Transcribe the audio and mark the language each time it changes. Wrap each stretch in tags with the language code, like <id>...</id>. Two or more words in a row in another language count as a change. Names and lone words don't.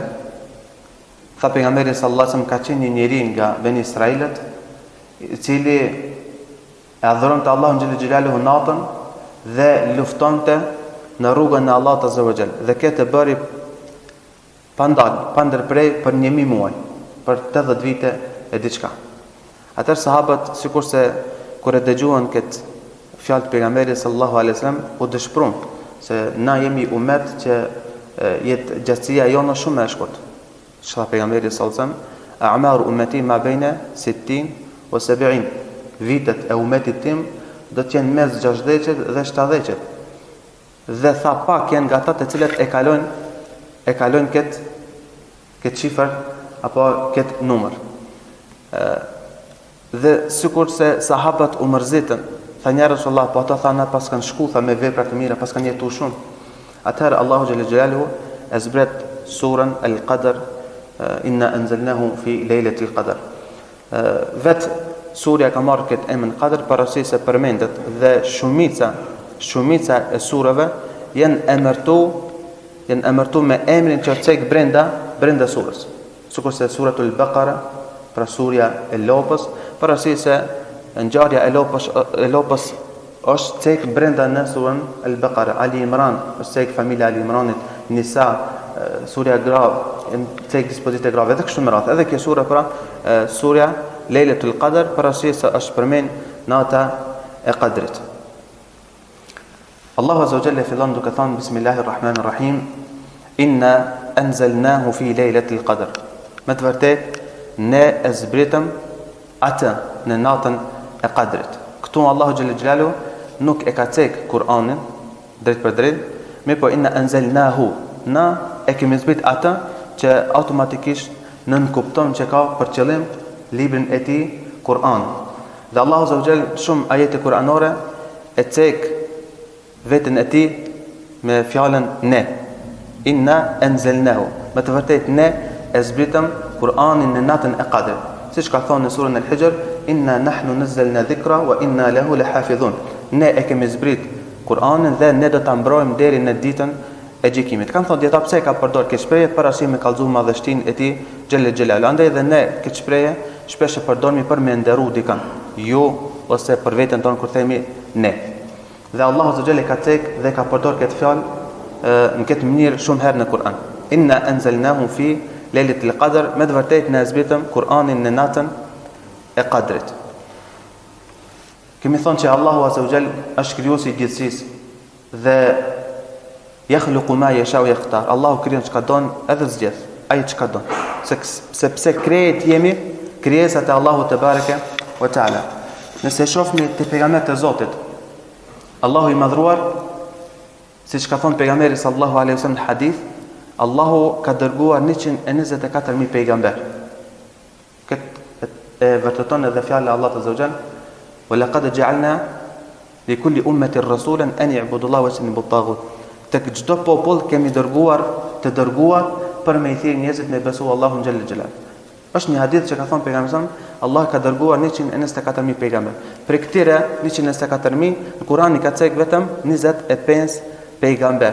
<sq>Tha pejgamberi</sq> <ar>صلى الله عليه وسلم</ar> <sq>ka qenë një njeri nga Beni Israilët I cili e adhuronte Allahun</sq> <ar>جل جلاله</ar> <sq>natën dhe luftonte në rrugën e Allahut</sq> <ar>عز وجل</ar> <sq>dhe këtë bëri pa ndërprej për 1000 muaj, për 80 vite e diçka. Atëherë sahabët, sikurse kur e dëgjuan këtë fjalë të pejgamberit</sq> <ar>صلى الله عليه وسلم,</ar> <sq>u dëshpëruan se na jemi ummet që jetë gjatësia jonë shumë e shkurt. Shka pejgamberi</sq> <ar>صلى الله عليه وسلم, أعمار أمتي ما بين 60 و 70,</ar> <sq>vitet e umetit tim do të jenë mes 60 dhe 70. Dhe tha pak janë nga ata të cilët e kalojnë këtë shifër apo këtë numër. Dhe sikur se sahabët u mërzitën, tha</sq> <ar>يا رسول الله,</ar> <sq>po ata thanë pas kanë shku tha me vepra të mira, pas kanë jetuar shumë. Atëherë Allahu</sq> <ar>جل جلاله</ar> <sq>e zbret surën Al-Qadr,</sq> <ar>إنا أنزلناه في ليلة القدر.</ar> <sq>Vet surja ka marrë këtë emrin Qadr për arsye se përmendet dhe shumica e sureve janë emërtu me emrin që cek brenda surës. Sikurse</sq> <ar>سورة البقرة,</ar> <sq>pra surja e lopës, për arsye se ngjarja e lopës është cek brenda në surën Al-Baqara. Ali Imran është cek familja Ali Imranit, Nisa, surja grav, cek dispozite grave edhe kështu me radhë. Edhe kjo sura pra surja Lejletul Qadr për arsye se është përmend nata e Qadrit. Allahu</sq> <ar>عز وجل</ar> <sq>fillon duke thënë</sq> <ar>بسم الله الرحمن الرحيم إنا أنزلناه في ليلة القدر.</ar> <sq>Me të vërtet, ne e zbritëm atë në natën e Qadrit. Këtu Allahu</sq> <ar>جل جلاله</ar> <sq>nuk e ka cek Kur'anin drejt për drejt, me po</sq> <ar>إنا أنزلناه,</ar> <sq>na e kemi zbrit atë që automatikisht nënkupton që ka për qëllim librin e tij Kur'an. Dhe Allahu</sq> <ar>عز وجل</ar> <sq>shumë ajete kuranore e cek veten e tij me fjalën ne.</sq> <ar>إنا أنزلناه.</ar> <sq>Me të vërtetë ne e zbritëm Kur'anin në natën e Qadrit. Siç ka thënë në surën Al-Hijr,</sq> <ar>إنا نحن نزلنا الذكر وإنا له لحافظون.</ar> <sq>Ne e kemi zbrit Kur'anin dhe ne do ta mbrojmë deri në ditën e gjykimit. Kanë thënë dietar pse ka përdor këtë shprehje për arsye me kallëzu madhështinë e tij</sq> <ar>جل جلاله.</ar> <sq>Andaj dhe ne këtë shprehje shpesh e përdormi për me nderu dikën, ju ose për veten tonë kur themi ne. Dhe Allahu</sq> <ar>عز وجل</ar> <sq>ka tek dhe ka përdor këtë fjalë në këtë mënyrë shumë herë në Kur'an.</sq> <ar>إنا أنزلناه في ليلة القدر,</ar> <sq>me të vërtetë ne zbritëm Kur'anin në natën e Qadrit. Kemi thonë që Allahu</sq> <ar>عز وجل</ar> <sq>është krijuesi i gjithësisë dhe</sq> <ar>يخلق ما يشاء ويختار.</ar> <sq>Allahu krijon çka don edhe zgjedh ai çka don. Sepse krijet jemi krijesat e Allahut</sq> <ar>تبارك وتعالى.</ar> <sq>Nëse shohim te pejgamberët e Zotit, Allahu i madhruar, siç ka thënë pejgamberi</sq> <ar>صلى الله عليه وسلم</ar> <sq>në hadith, Allahu ka dërguar 124.000 pejgamber. Këtë e vërteton edhe fjala e Allahut</sq> <ar>عز وجل, ولقد جعلنا لكل أمة رسولا أن يعبدوا الله ويجتنبوا الطاغوت.</ar> <sq>Tek çdo popull kemi dërguar të dërguar për me i thirrë njerëzit me besu Allahun</sq> <ar>جل جلاله.</ar> <sq>Është një hadith që ka thënë pejgamberi, Allah ka dërguar 124.000 pejgamber. Për këtyre 124.000 në Kur'an i ka cek vetëm 25 pejgamber.</sq>